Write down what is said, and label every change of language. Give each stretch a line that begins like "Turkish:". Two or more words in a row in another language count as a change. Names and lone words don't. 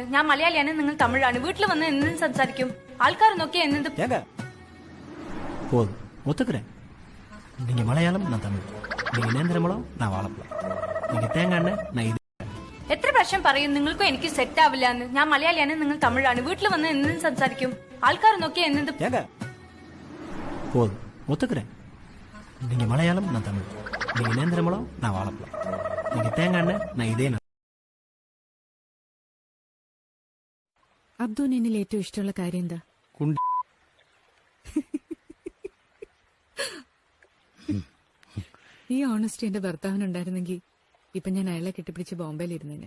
Malayalam: ഞാൻ മലയാളിയാണ്, നിങ്ങൾ തമിഴാണ്. വീട്ടിൽ വന്ന് എന്തും സംസാരിക്കും. ആൾക്കാർ നോക്കിയാ എന്നത്
Tamil: போதும், ஒத்துக்கிறேன். நீங்க மலையாளம், நான் தமிழ். நீங்க நேந்திரமலம், நான் வாழைப்பழம். நீங்க தேங்காய் எண்ணெய், நான் இது.
Malayalam: എത്ര പ്രാവശ്യം പറയും നിങ്ങൾക്കും എനിക്ക് സെറ്റ് ആവില്ല എന്ന്. ഞാൻ മലയാളിയാണ്, നിങ്ങൾ തമിഴാണ്. വീട്ടിൽ വന്ന് എന്തും സംസാരിക്കും. ആൾക്കാർ നോക്കിയാ എന്നത്
Tamil: போதும், ஒத்துக்கிறேன். நீங்க மலையாளம், நான் தமிழ். நீங்க நேந்திரமலம், நான் வாழைப்பழம். நீங்க தேங்காய் எண்ணெய், நான் இதே.
Malayalam: അബ്ദുവിന് എന്നിൽ ഏറ്റവും ഇഷ്ടമുള്ള കാര്യം എന്താ? ഈ ഓണസ്റ്റി എന്റെ ഭർത്താവിനുണ്ടായിരുന്നെങ്കിൽ ഇപ്പൊ ഞാൻ അയാളെ കെട്ടിപ്പിടിച്ച് ബോംബെയിൽ ഇരുന്നേനെ.